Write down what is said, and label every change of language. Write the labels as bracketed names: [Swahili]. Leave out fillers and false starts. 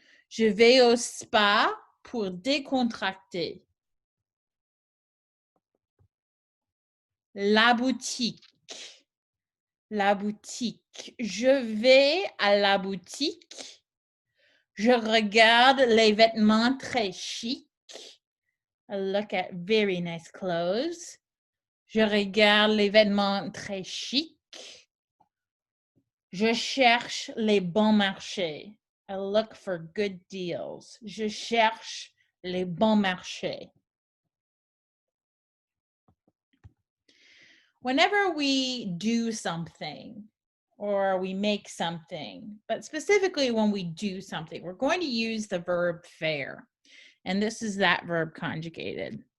[French] Je vais au spa pour décontracter. La boutique. La boutique. Je vais à la boutique. Je regarde les vêtements très chics. [English] I look at very nice clothes. [French] Je regarde les vêtements très chics. Je cherche les bons marchés. [English] I look for good deals. [French] Je cherche les bons marchés. [English] Whenever we do something or we make something, but specifically when we do something, we're going to use the verb faire. And this is that verb conjugated.